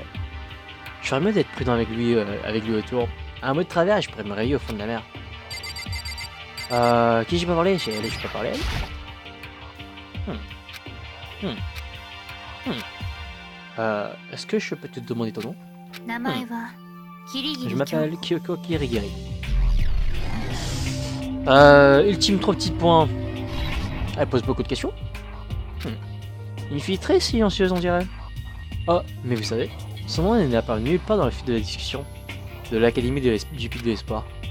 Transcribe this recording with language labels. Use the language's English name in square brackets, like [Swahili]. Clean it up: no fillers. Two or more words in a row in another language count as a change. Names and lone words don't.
[French] Je ferais mieux d'être prudent avec lui autour. Un mot de travers et je pourrais me réveiller au fond de la mer. Qui j'ai pas parlé? J'ai pas parlé. Est-ce que je peux te demander ton nom? [Japanese] 名前はキリギ [French] Je [Japanese] リ [French] m'appelle Kyoko Kirigiri. Ultime 3 petits points. Elle pose beaucoup de questions. Une fille très silencieuse on dirait. Oh, mais vous savez, son nom n'est apparu nulle part dans le fil de la discussion de l'académie du Pic de l'Espoir.